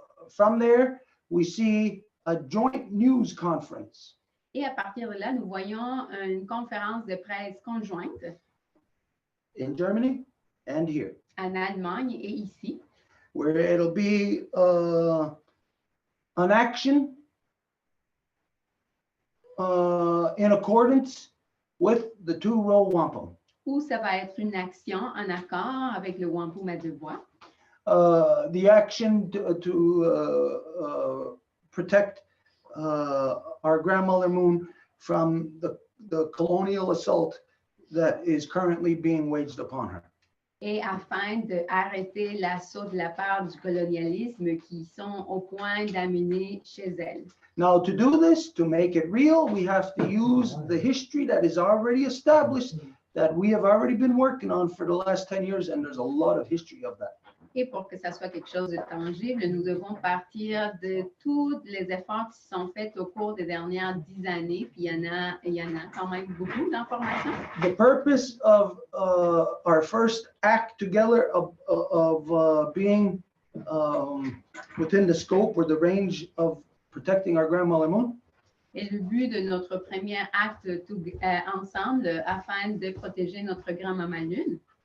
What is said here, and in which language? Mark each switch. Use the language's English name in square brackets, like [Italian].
[English] From there, we see a joint news conference. [French] Et à partir de là, nous voyons une conférence de presse conjointe. [English] In Germany and here. [French] En Allemagne et ici. [English] Where it'll be an action in accordance with the Row Wampum. [French] Où ça va être une action en accord avec le Wampum à Deux Voies. [English] The action to protect our grandmother moon from the colonial assault that is currently being waged upon her. [French] Et afin d'arrêter l'assaut de la part du colonialisme qui sont au point d'amener chez elle. [English] Now, to do this, to make it real, we have to use the history that is already established, that we have already been working on for the last 10 years, and there's a lot of history of that. [French] Et pour que ça soit quelque chose de tangible, nous devons partir de tous les efforts qui sont faits au cours des dernières 10 années. Puis il y en a quand même beaucoup d'informations. [English] The purpose of our first act together of being within the scope or the range of protecting our grandmother moon [French] Et le but de notre premier acte ensemble afin de protéger notre grand-maman lune